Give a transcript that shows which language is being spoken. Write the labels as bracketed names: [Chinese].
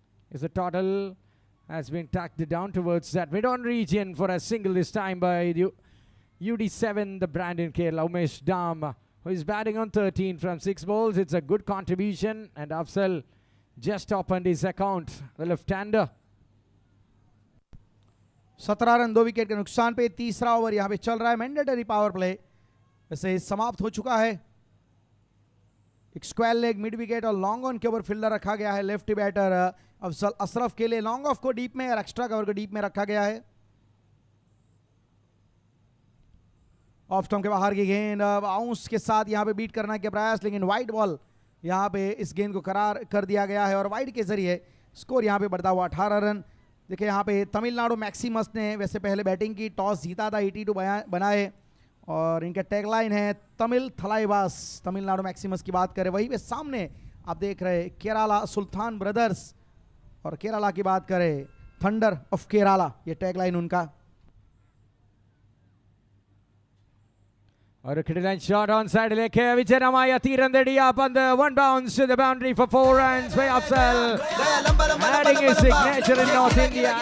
[English] Is the total has been tacked down towards that mid-on region for a single this time by the UD7, the brand in Kerala, Umesh Dam, who is batting on 13 from 6 balls. It's a good contribution, and Afzal just opened his account, the left-hander. [Hindi] 17 run 2 wicket के नुकसान पे तीसरा over यहाँ पे चल रहा है। Mandatory power play वैसे समाप्त हो चुका है। एक स्क्वायर लेग मिड विकेट और लॉन्ग ऑन के ऊपर फील्डर रखा गया है लेफ्ट बैटर अफजल अशरफ के लिए। लॉन्ग ऑफ को डीप में और एक्स्ट्रा कवर को डीप में रखा गया है। ऑफ स्टंप के बाहर की गेंद बाउंस के साथ यहां पे बीट करने के प्रयास, लेकिन वाइड बॉल यहां पे इस गेंद को करार कर दिया गया है और वाइड के जरिए स्कोर यहां पे बढ़ता हुआ 18 रन। देखिए यहां पे तमिलनाडु मैक्सिमस ने वैसे पहले बैटिंग की, टॉस जीता था, 82 बनाए और इनका टैगलाइन है तमिल थलाइवास। तमिलनाडु मैक्सिमस की बात करें, वहीं पे सामने आप देख रहे केरला सुल्तान ब्रदर्स, और केरला की बात करें थंडर ऑफ केरला, ये टैगलाइन उनका। [English] Or a critical shot on side leke Vijaramaya Tirandedi up on the 1 bounce to the boundary for 4 runs by Afzal, adding his signature in North India.